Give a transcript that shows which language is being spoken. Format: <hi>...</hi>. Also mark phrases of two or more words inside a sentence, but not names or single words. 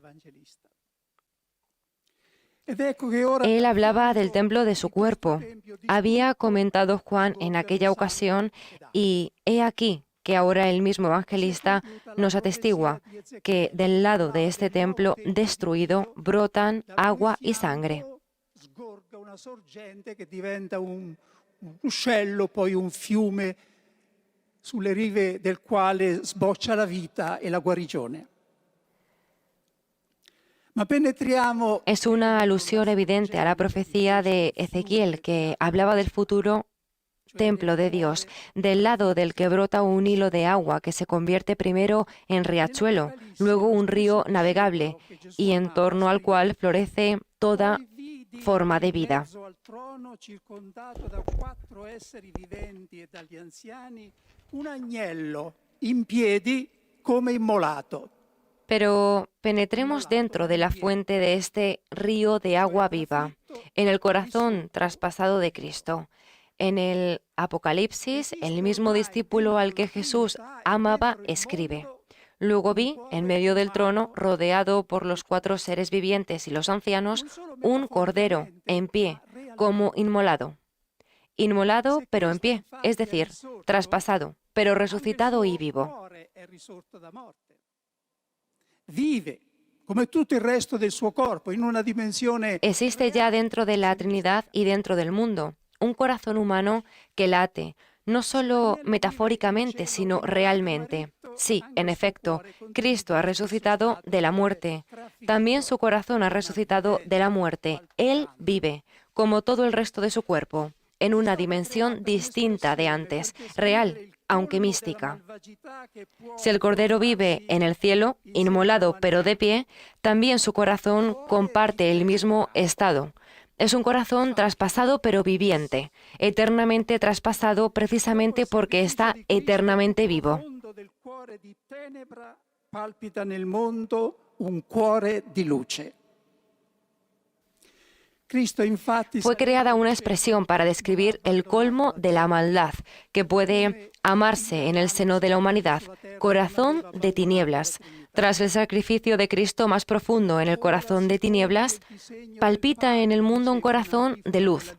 <es>Él hablaba del templo de su cuerpo. Había comentado Juan en aquella ocasión y he aquí que ahora el mismo evangelista nos atestigua que del lado de este templo destruido brotan agua y sangre.</es> <it>Sgorga una sorgente che diventa un ruscello, poi un fiume sulle rive del quale sboccia la vita e la guarigione. Ma penetriamo.</it> <es>Es una alusión evidente a la profecía de Ezequiel que hablaba del futuro templo de Dios, del lado del que brota un hilo de agua que se convierte primero en riachuelo, luego un río navegable y en torno al cual florece toda forma de vida.</es> <it>Al trono, circondato da 4 esseri viventi e dagli anziani, un agnello in piedi come immolato.</it> <es>Pero penetremos dentro de la fuente de este río de agua viva, en el corazón traspasado de Cristo. En el Apocalipsis, el mismo discípulo al que Jesús amaba escribe: «Luego vi, en medio del trono, rodeado por los 4 seres vivientes y los ancianos, un cordero en pie, como inmolado». Inmolado, pero en pie, es decir, traspasado, pero resucitado y vivo.</es> <it>Vive, come tutto il resto del suo corpo, in una dimensione.</it> <es>Existe ya dentro de la Trinidad y dentro del mundo un corazón humano que late, no solo metafóricamente, sino realmente. Sí, en efecto, Cristo ha resucitado de la muerte. También su corazón ha resucitado de la muerte. Él vive, como todo el resto de su cuerpo, en una dimensión distinta de antes, real, aunque mística. Si el Cordero vive en el cielo, inmolado pero de pie, también su corazón comparte el mismo estado. Es un corazón traspasado pero viviente, eternamente traspasado precisamente porque está eternamente vivo.</es> <it>Palpita nel mondo un cuore di luce.</it> <es>Fue creada una expresión para describir el colmo de la maldad que puede amarse en el seno de la humanidad, corazón de tinieblas. Tras el sacrificio de Cristo más profundo en el corazón de tinieblas, palpita en el mundo un corazón de luz.</es>